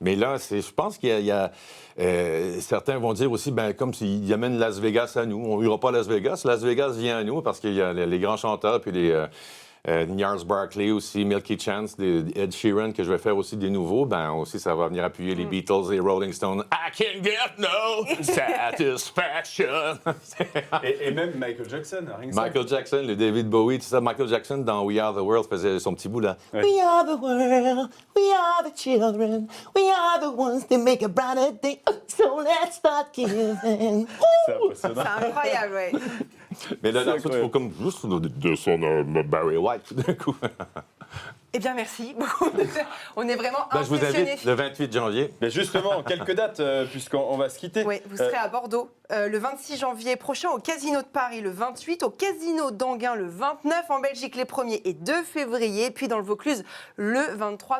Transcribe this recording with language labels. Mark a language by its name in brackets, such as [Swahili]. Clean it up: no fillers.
[French] Mais là, je pense qu'il y a certains vont dire aussi, ben comme s'ils amènent Las Vegas à nous. On n'ira pas à Las Vegas vient à nous parce qu'il y a les grands chanteurs, puis Gnarls Barkley aussi, Milky Chance, Ed Sheeran, que je vais faire aussi des nouveaux, ben aussi, ça va venir appuyer les Beatles et Rolling Stones. [English] I can get no satisfaction. [French] et même Michael Jackson. Rien que ça. Michael Jackson, le David Bowie, tout ça. Michael Jackson, dans We Are the World, faisait son petit bout là. Ouais. [English] We are the world, we are the children, we are the ones that make a brighter day, so let's start giving. [French] C'est impressionnant. C'est incroyable, ouais. Mais là, il faut comme juste de son Barry White tout d'un coup. Eh bien, merci beaucoup. On est vraiment je vous impressionnés. invite le 28 janvier. Mais justement, quelques dates, puisqu'on va se quitter. Oui, vous serez à Bordeaux le 26 janvier prochain, au Casino de Paris le 28, au Casino d'Anguin le 29, en Belgique les 1er et 2 février, puis dans le Vaucluse le 23.